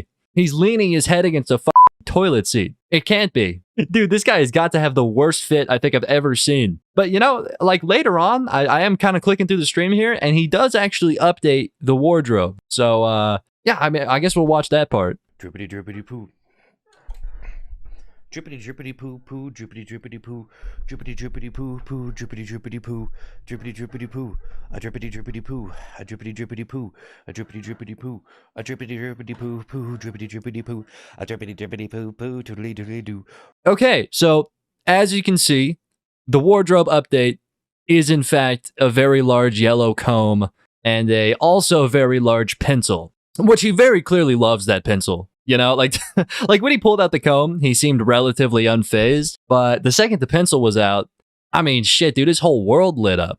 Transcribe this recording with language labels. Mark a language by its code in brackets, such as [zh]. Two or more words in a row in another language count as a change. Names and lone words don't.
[en] He's leaning his head against a f***ing toilet seat. It can't be. Dude, this guy has got to have the worst fit I think I've ever seen. But you know, like later on, I am kind of clicking through the stream here, and he does actually update the wardrobe. So, yeah, I mean, I guess we'll watch that part. Drippity drippity poo. Drippity drippity poo poo, drippity drippity poo, drippity drippity poo poo, drippity drippity poo, drippity drippity poo, a drippity drippity poo, a drippity drippity poo, a drippity drippity poo, a drippity drippity poo poo, drippity drippity poo, a drippity drippity poo poo, toodly doodly doo. Okay, so as you can see, the wardrobe update is in fact a very large yellow comb and a also very large pencil, which he very clearly loves that pencil. You know, like, like when he pulled out the comb, he seemed relatively unfazed. But the second the pencil was out, I mean, shit, dude, his whole world lit up.